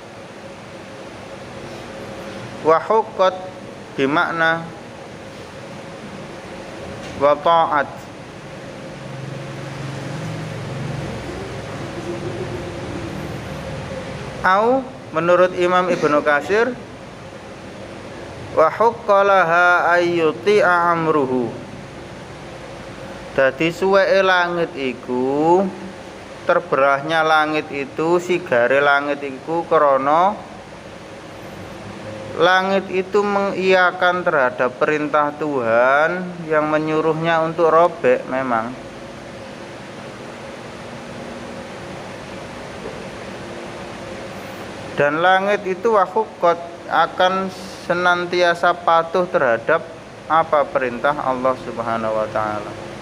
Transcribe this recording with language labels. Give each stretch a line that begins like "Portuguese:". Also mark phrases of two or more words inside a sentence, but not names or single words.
Arabic: وحقت بمعنى وطاعت,
Indonesian: au menurut Imam Ibnu Katsir
Arabic: وحقت لها أن يطيع أمره,
Javanese: dadi suweke langit iku,
Indonesian: terberahnya langit itu,
Javanese: sigare langit iku krana
Indonesian: langit itu mengiyakan terhadap perintah Tuhan yang menyuruhnya untuk robek memang. Dan langit itu wahuqqat, akan senantiasa patuh terhadap apa perintah Allah
Arabic: سبحانه وتعالى.